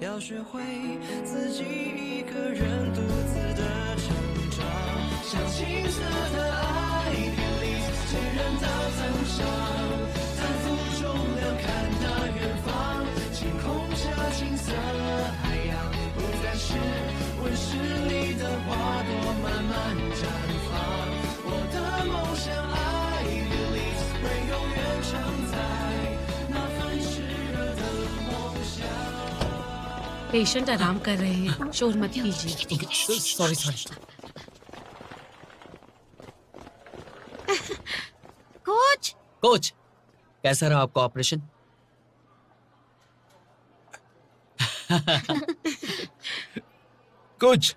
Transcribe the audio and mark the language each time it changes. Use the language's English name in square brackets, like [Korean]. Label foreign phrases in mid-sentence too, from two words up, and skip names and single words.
[Chinese] 学会自己一个人独自的成长，像青涩的爱频率渐然的增长，在风中两看那远方，晴空下青色海洋，不再是温室里的花朵慢慢绽放，我的梦想爱频率会永远承载那份炽热的梦想。 [Hindi] पेशेंट आराम कर रहे हैं, शोर मत कीजिए। [English] sorry sorry. [Hindi] कोच कोच, कैसा रहा आपका ऑपरेशन? कुछ